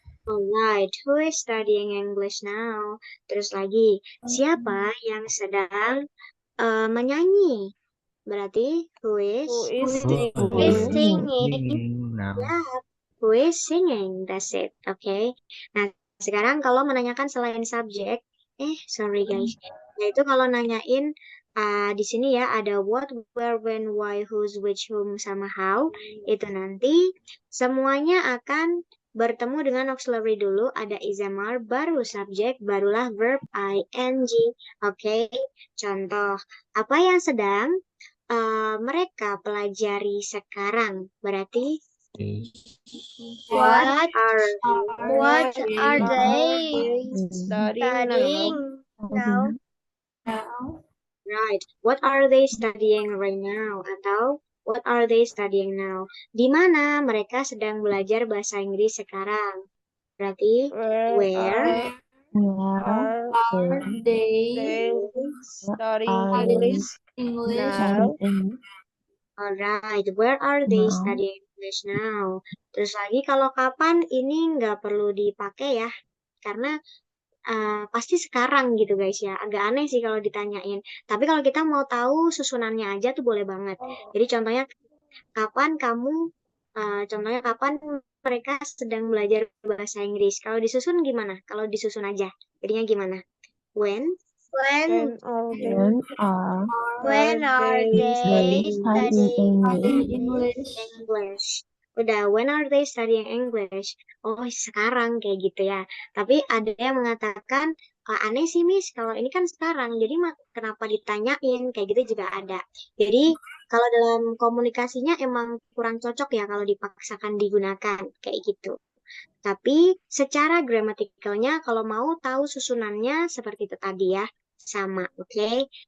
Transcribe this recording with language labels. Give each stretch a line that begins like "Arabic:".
English: Alright, who is studying English now?
Indonesian: Terus lagi, siapa yang sedang menyanyi? Berarti
English: Who is Who singing? singing now? Yeah, who is singing? That's it. Okay.
Indonesian: Nah, sekarang kalau menanyakan selain subjek,
English: sorry guys.
Indonesian: Yaitu kalau nanyain di sini ya ada what, where, when, why, whose, which, whom, sama how. Itu nanti semuanya akan bertemu dengan auxiliary dulu. Ada is/am/are, baru subjek, barulah verb ing. Oke. Contoh, apa yang sedang mereka pelajari sekarang? Berarti
English: What what are they Studying now. now? right? What are they studying right now? Atau what are they studying now?
Indonesian: Di mana mereka sedang belajar bahasa Inggris sekarang? Berarti where
English: Are they they studying English English now? alright, where are they studying English now?
Indonesian: Terus lagi kalau kapan ini nggak perlu dipakai ya, karena pasti sekarang gitu guys ya. Agak aneh sih kalau ditanyain. Tapi kalau kita mau tahu susunannya aja tuh boleh banget. Jadi contohnya kapan contohnya kapan mereka sedang belajar bahasa Inggris. Kalau disusun gimana? Kalau disusun aja, jadinya gimana? When
English: When are they they studying English? English. Udah, when are they studying English?
Indonesian: Oh, sekarang kayak gitu ya. Tapi ada yang mengatakan, aneh sih Miss, kalau ini kan sekarang, jadi kenapa ditanyain? Kayak gitu juga ada. Jadi, kalau dalam komunikasinya emang kurang cocok ya kalau dipaksakan digunakan, kayak gitu. Tapi secara gramatikalnya, kalau mau tahu susunannya seperti itu tadi ya, sama, oke?